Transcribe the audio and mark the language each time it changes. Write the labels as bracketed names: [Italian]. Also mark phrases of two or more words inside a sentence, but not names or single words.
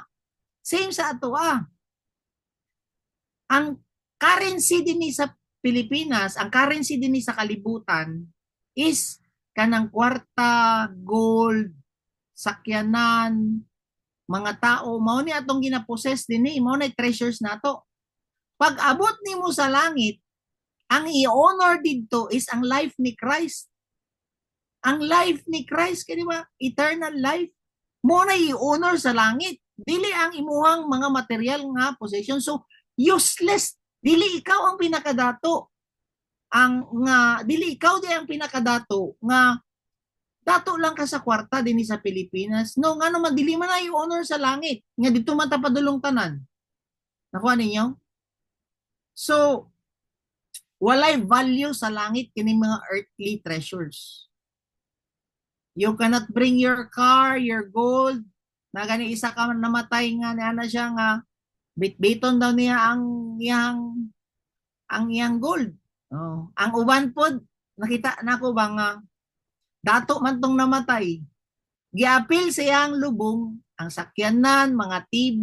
[Cebuano] Same sa ato Ang currency dinhi sa Pilipinas, ang currency dinhi sa kalibutan is kanang kwarta, gold, sakyanan, mga tao, mao ni atong ginapossess dinhi, mao na treasures nato. Pag abot nimo sa langit, ang i-honor dito is ang life ni Christ. Ang life ni Christ, kaya ba? [English] Eternal life. [Cebuano] Mo na i-honor sa langit. Dili ang imuhang mga material nga possession. [English] So, useless. [Cebuano] Dili ikaw ang pinakadato. Dili ikaw di ang pinakadato nga dato lang ka sa kwarta dinhi sa Pilipinas. No, nga naman, dili man na i-honor sa langit. Nga dito man tapadulong tanan. Nakuha ninyo? So, walay value sa langit kining mga [English] earthly treasures. You cannot bring your car, your gold. [Cebuano] Na gani isa ka namatay nga na siya nga bitbiton daw niya ang iyang gold. Oh, ang uban pod nakita nako ba nga dato man tong namatay. Giapil siyang lubong ang sakyanan, mga TV.